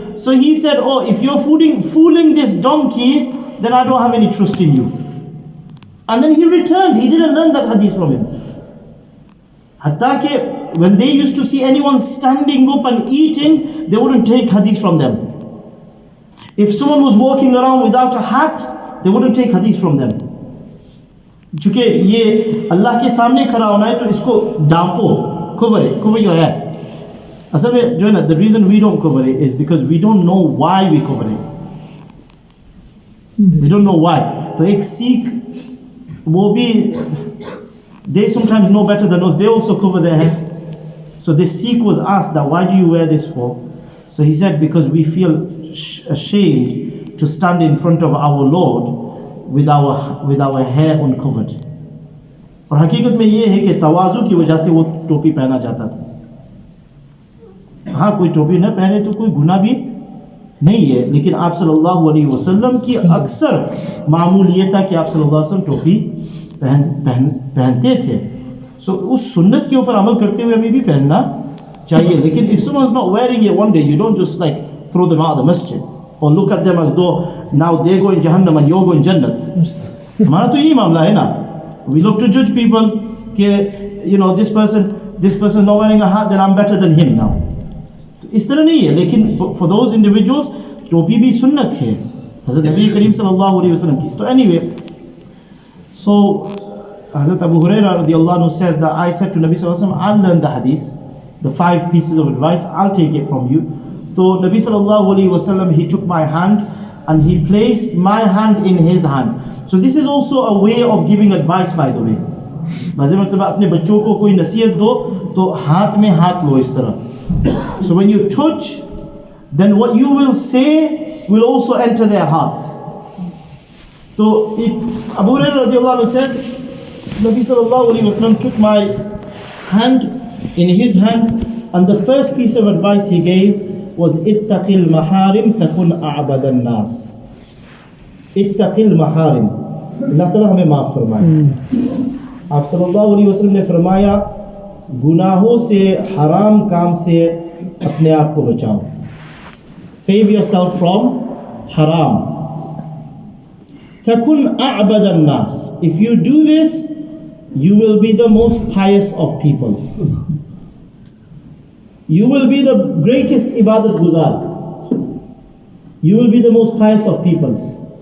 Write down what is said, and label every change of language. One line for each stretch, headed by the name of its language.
English: So he said, oh, if you're fooling this donkey, then I don't have any trust in you. And then he returned. He didn't learn that hadith from him. Hatta ke when they used to see anyone standing up and eating, they wouldn't take hadith from them. If someone was walking around without a hat, they wouldn't take hadith from them.
Hindi: चूँकि ये अल्लाह के सामने खड़ा होना है, तो इसको डांपो,
English: cover your head.
Hindi: असल में जो है ना,
English: the reason we don't cover it is because we don't know why we cover it. We don't know why.
Hindi: तो एक Sikh वो भी,
English: they sometimes know better than us. They also cover their head. So this Sikh was asked that, why do you wear this for? So he said, because we feel ashamed to stand in front of our Lord with our hair uncovered.
Hindi: और हकीकत में ये है कि तवाज़ु की वजह से वो टोपी पहना जाता था. हाँ, कोई टोपी न पहने तो कोई गुनाह भी नहीं है, लेकिन आप सल्लल्लाहु अलैहि वसल्लम की अक्सर मामूल ये था कि आप सल्लल्लाहु अलैहि वसल्लम टोपी पहनते थे. सो उस सुन्नत के ऊपर अमल करते हुए हमें भी पहनना चाहिए.
English: लेकिन if someone is not wearing it one day, you don't just like throw them out of the masjid or look at them as though now they go in Jahannam and you're going Jannat.
Hindi: हमारा तो यही मामला है ना.
English: We love to judge people कि you know this person is not wearing a hat, then I'm better than him now.
Hindi: तो इस तरह नहीं है. लेकिन
English: for those individuals
Hindi: टोपी भी सुन्नत है हज़रत नबी करीम सल्लल्लाहु अलैहि वसल्लम की.
English: तो anyway, so Hazrat Abu Hurayrah radiallahu anhu says that I said to Nabi sallallahu alaihi wasallam, I'll learn the hadith, the 5 pieces of advice, I'll take it from you. So Nabi sallallahu alaihi wasallam, he took my hand and he placed my hand in his hand. So this is also a way of giving advice, by the way.
Hindi: बाज़ मतलब अपने बच्चों को कोई नसीहत दो तो हाथ में हाथ लो इस तरह.
English: So when you touch, then what you will say will also enter their hearts. So Abu Hurayrah radiallahu anhu says, Nabi sallallahu alaihi wasallam took my hand in his hand, and the first piece of advice he gave was
Arabic: ittaqil maharim takun a'badan nas. Ittaqil maharim.
Hindi: Allah Ta'ala हमें माफ फरमाए. आप सल्लल्लाहु अलैहि वसल्लम ने फरमाया, गुनाहों से, हराम काम से अपने आप को बचाओ.
English: Save yourself from haram.
Arabic: Takun a'badan nas.
English: If you do this, you will be the most pious of people. You will be the greatest ibadat guzar. You will be the most pious of people.